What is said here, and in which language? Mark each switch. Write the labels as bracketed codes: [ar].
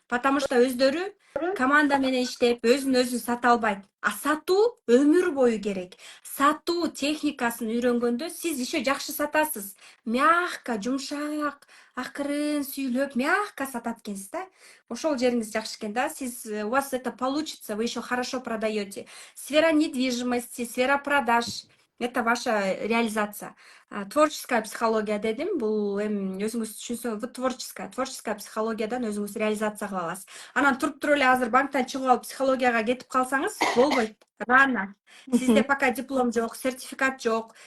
[ru] Потому что [ky] өздөрү команда менен иштеп, өзүн сата албайт. А сатуу өмүр бою керек. Сатуу техникасын үйрөнгөндө сиз [ru] еще [ky] жакшы сатасыз. [ru] Мягко, [ky] жумшак, акырын сүйлөп, мягко сатат экенсиз да. Ошол жериңиз жакшы экен да. Сиз, [ru] у вас это получится, вы еще хорошо продаете. Сфера недвижимости, сфера продаж. Это ваша реализация. [ky] Творческая психология дедим, бул өзүңүз түшүнсөң, вы творческая психологиядан өзүңүз реализация кыла аласыз. Анан туруп эле азыр банктан чыгып алып психологияга кетип калсаңыз болбойт. [ru] Рано. [ky] Сизде [ru] пока [ky] диплом жок, сертификат жок.